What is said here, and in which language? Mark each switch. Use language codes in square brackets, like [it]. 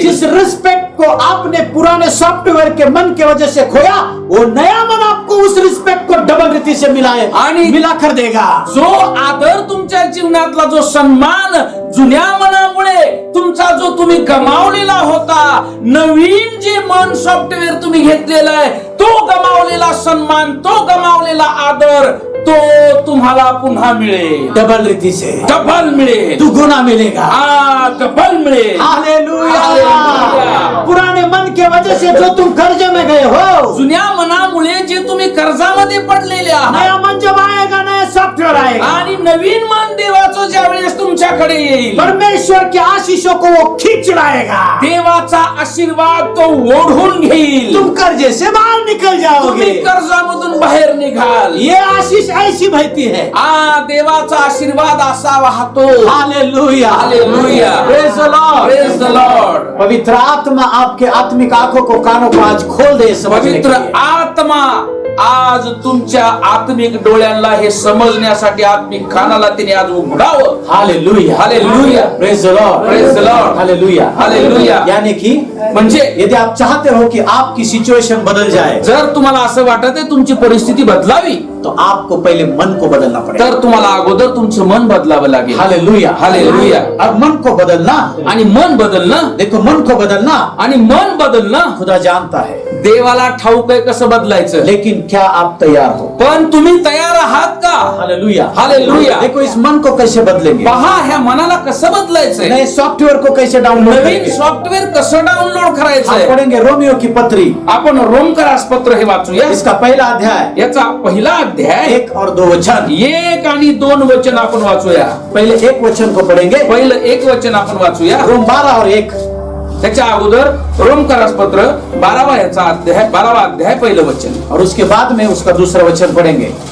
[hi] जिस रिस्पेक्ट को आपने पुराने सॉफ्टवेयर के मन के वजह से खोया, वो नया मन आपको उस रिस्पेक्ट को डबल रीति से मिला कर देगा। [mr] जो आदर तुमच्या जीवनातला, जो सन्मान जुन्या मनामुळे तुमचा जो तुम्ही गमावलेला होता, नवीन जे मन सॉफ्टवेअर तुम्ही घेतलेला आहे, तो गमावलेला सन्मान, तो गमावलेला आदर, तो तुम्हाला पुन्हा मिळेल, [hi] डबल रीति से, [mr] डबल मिळेल, [hi] दुगुना मिलेगा। [mr] डबल मिळेल. [hi] हालेलुया। [mr] हालेलुया. [hi] पुराने मन के वजह से जो तुम कर्जे में गए हो, [mr] जुन्या मनामुळे जे तुम्ही कर्जामध्ये पडलेले आहात, [hi] नया मन जब आएगा, नया सॉफ्टवेयर आएगा, [mr] आणि नवीन मन देवाचं ज्या वेळेस तुमच्याकडे येईल, [hi] परमेश्वर के आशीषों को वो खींच लाएगा। [mr] देवाचा आशीर्वाद तो ओढून घेईल, [hi] तुम कर्जे से बाहर निकल जाओगे। [mr] तुम्ही कर्जामधून बाहेर निघाल. [hi] ये आशीष ऐसी बहती है। [mr] देवाचा आशीर्वाद असा वाहतो. [hi] Hallelujah, [mr] hallelujah. [en] Praise the lord, praise the lord. [hi] पवित्र आत्मा आपके आत्मिक आंखों को, कानों को आज खोल दे समझने के [mr] पवित्र [hi] लिए। [mr] आत्मा आज तुमच्या आत्मिक डोळ्यांना हे समजण्यासाठी आत्मिक कानाला तिने आज उघडावं. [hi] Hallelujah, [mr] hallelujah. [en] Praise the lord, praise the lord. [hi] Hallelujah, [mr] hallelujah. [hi] यानी कि [mr] म्हणजे [hi] यदि आप चाहते हो कि आपकी सिचुएशन बदल जाए, [mr] जर तुम्हाला असं वाटत आहे तुमची परिस्थिती बदलावी, [hi] तो आपको पहले मन को बदलना पड़ेगा। [mr] तर तुम्हाला अगोदर तुमचं मन बदलावं लागेल. [hi] Hallelujah, [mr] hallelujah. [hi] अब मन को बदलना, [mr] आणि मन बदलणं, [hi] देखो मन को बदलना [mr] आणि मन बदलणं [hi] खुदा जानता है, [mr] देवाला ठाऊक आहे कसं बदलायचं. [hi] लेकिन क्या आप तैयार हो? [mr] पण तुम्ही तयार आहात का? [hi] Hallelujah, [mr] hallelujah. [hi] देखो इस मन को कैसे बदलेंगे, [mr] पहा ह्या मनाला कसं बदलायचंय, [hi] नए सॉफ्टवेयर को कैसे डाउनलोड [mr] नवीन [hi] करेंगे। [mr] सॉफ्टवेअर कसं डाउनलोड [hi] आप [mr] करायचंय. [hi] पढ़ेंगे रोमियो की पत्री, [mr] आपण रोमकरास पत्र हे वाचूया. [hi] इसका पहला अध्याय [mr] याचा पहिला अध्याय [hi] 1 और 2 वचन। [mr] 1 आणि 2 वचन आपण वाचूया. [hi] पहले 1 वचन को पढ़ेंगे, [mr] पहिलं 1 वचन आपण वाचूया. [hi] रोम 12 और 1। [mr] त्याच्या अगोदर रोमकरास पत्र 12वा अध्याय पहिलं वचन, [hi] और उसके बाद में उसका दूसरा वचन पढ़ेंगे।